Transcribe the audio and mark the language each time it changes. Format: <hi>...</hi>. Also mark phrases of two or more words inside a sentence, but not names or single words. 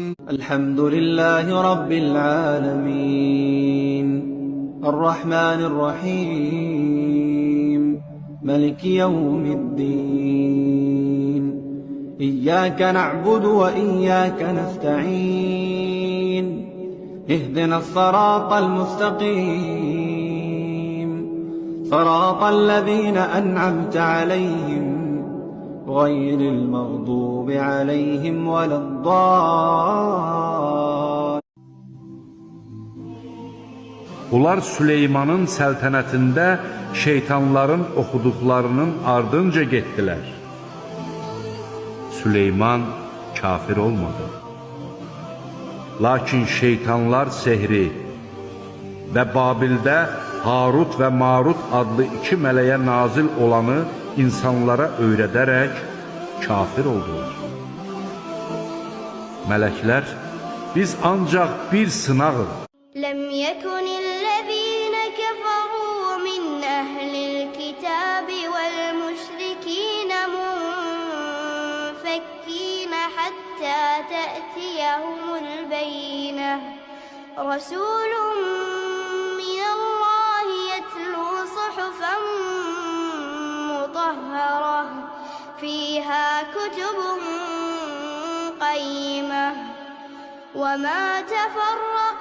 <ar>الحمد لله رب العالمين الرحمن الرحيم ملك يوم الدين إياك نعبد وإياك نستعين اهدنا الصراط المستقيم صراط الذين أنعمت عليهم غير المغضوب عليهم ولا الضالين.</ar> <az>Bunlar Süleymanın səltənətində şeytanların oxuduqlarının ardınca getdilər. Süleyman kafir olmadı. Lakin şeytanlar sehri və Babildə Harut və Marut adlı iki mələyə nazil olanı insanlara öyrədərək kafir oldular. Mələklər, biz ancaq bir sınağıq.</az> <ar>لم يكن الذين كفروا من أهل الكتاب والمشركين منفكين حتى تأتيهم البينة. رسول من الله يتلو صحفا مطهرة فيها كتب قيمة وما تفرق</ar>